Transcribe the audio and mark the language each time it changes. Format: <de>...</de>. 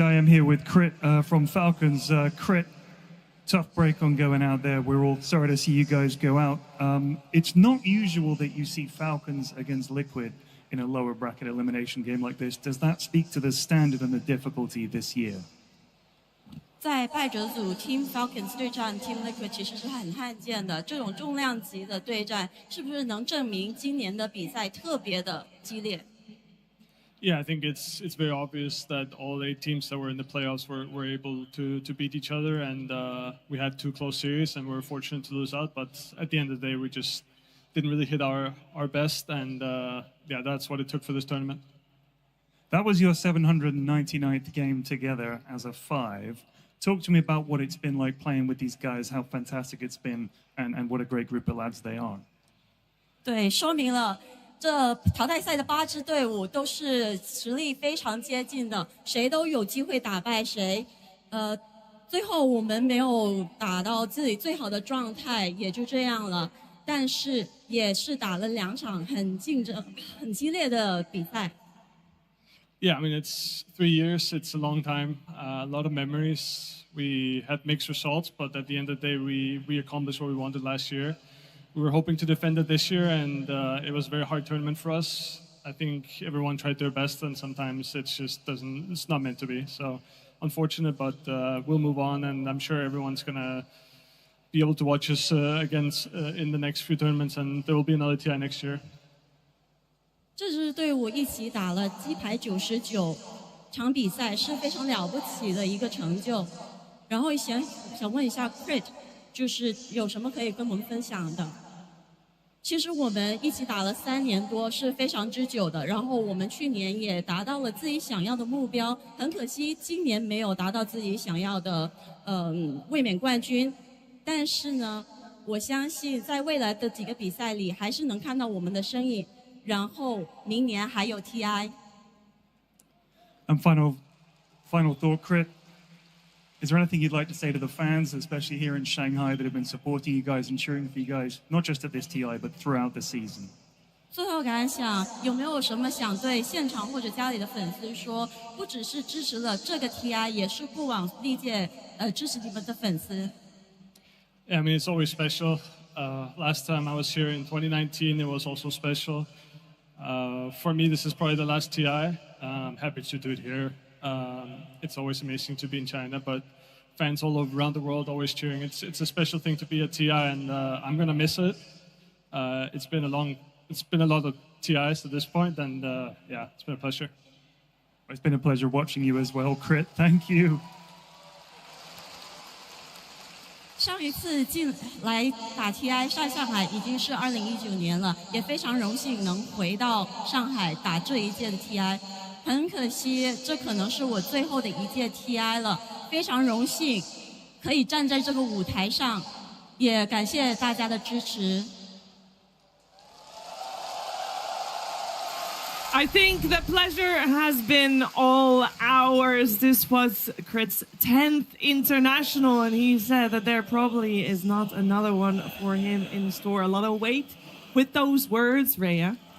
<en>I am here with Crit from Falcons. Crit, tough break on going out there. We're all sorry to see you guys go out. It's not usual that you see Falcons against Liquid in a lower bracket elimination game like this. Does that speak to the standard and the difficulty this year?</en> <zh>在败者组 Team Falcons 对战 Team Liquid 其实是很罕见的，这种重量级的对战是不是能证明今年的比赛特别的激烈？</zh> <en>Yeah, I think it's very obvious that all 8 teams that were in the playoffs were able to beat each other, and we had 2 close series, and we were fortunate to lose out. But at the end of the day, we just didn't really hit our best, and yeah, that's what it took for this tournament. That was your 799th game together as a 5. Talk to me about what it's been like playing with these guys, how fantastic it's been, and what a great group of lads they are.</en> <zh>对，说明了这淘汰赛的8支队伍都是实力非常接近的，谁都有机会打败谁。最后我们没有打到自己最好的状态，也就这样了。但是也是打了2场很竞争、很激烈的比赛。</zh> <en>Yeah, I mean, it's 3 years. It's a long time. A lot of memories. We had mixed results, but at the end of the day, we accomplished what we wanted last year. We were hoping to defend it this year, and it was a very hard tournament for us. I think everyone tried their best, and sometimes it just doesn't. It's not meant to be. So unfortunate, but we'll move on, and I'm sure everyone's gonna be able to watch us against in the next few tournaments, and there will be another TI next year.</en> <zh>这支队伍一起打了鸡排99场比赛，是非常了不起的一个成就。然后想问一下 Crit， 就是有什么可以跟我们分享的？其实我们一起打了3年多，是非常之久的。然后我们去年也达到了自己想要的目标，很可惜今年没有达到自己想要的卫冕冠军。但是呢，我相信在未来的几个比赛里，还是能看到我们的身影。然后明年还有 TI。</zh> <en>And final thought, Crit. Is there anything you'd like to say to the fans, especially here in Shanghai, that have been supporting you guys and cheering for you guys, not just at this TI, but throughout the season?</en> <zh>最后感想，有没有什么想对现场或者家里的粉丝说？不只是支持了这个 TI， 也是过往历届支持你们的粉丝。</zh> <en>Yeah, I mean, it's always special. Last time I was here in 2019, it was also special. For me, this is probably the last TI. I'm happy to do it here. It's always amazing to be in China, but fans all around the world always cheering. It's a special thing to be at TI, and I'm gonna miss it. It's been a lot of TIs at this point, and yeah, it's been a pleasure. It's been a pleasure watching you as well, Crit. Thank you.</en> <zh>上一次进来打 TI 上海已经是2019年了，也非常荣幸能回到上海打这一届的 TI。很可惜，这可能是我最后的一届 TI 了。非常荣幸可以站在这个舞台上，也感谢大家的支持。</zh> <en>I think the pleasure has been all ours. This was Crit's 10th international, and he said that there probably is not another one for him in store. A lot of weight with those words, Rhea.</en>